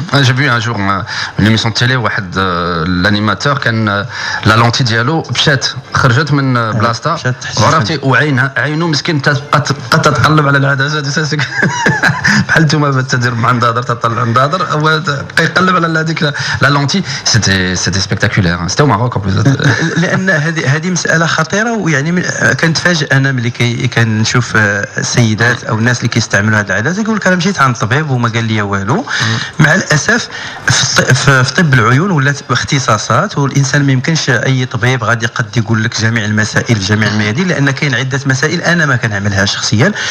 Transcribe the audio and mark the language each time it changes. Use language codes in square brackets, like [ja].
[fr] J'ai vu un jour une émission de télé [ar] واحد l'animateur كان لا لونتي ديالو مشات خرجت من بلاصتها وعرفتي وعينه مسكين تبقى تتقلب على العدسات بحال نتوما تدير مع النظاظر تطلع النظاظر بقى يقلب على هذيك لا لونتي. [fr] سيتي سبيكتاكولير سيتي au Maroc en plus. [ar] لان هذه مساله خطيره، ويعني كنتفاجئ انا ملي كنشوف السيدات او الناس اللي كيستعملوا هذه العدسه يقول لك انا مشيت عند الطبيب وما قال لي والو. مع الاسف في طب العيون ولات اختصاصات، والانسان ما يمكنش اي طبيب غادي قد يقول لك جميع المسائل في جميع الميادين، لان كاين عده مسائل انا ما كنعملها شخصيا.